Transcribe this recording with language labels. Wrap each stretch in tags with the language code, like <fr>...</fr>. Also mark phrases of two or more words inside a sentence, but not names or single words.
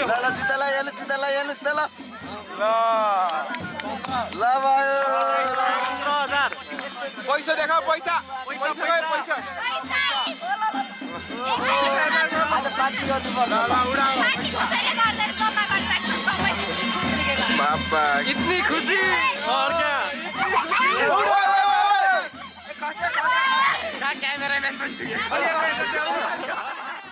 <ne>ल जुत्ता हेर्नुस् त ल भयो 15,000 पैसा देखाऊ पैसा गयो पैसा बाबा</ne> <hi>इतनी खुशी और क्या कैमरामैन बन चुके</hi>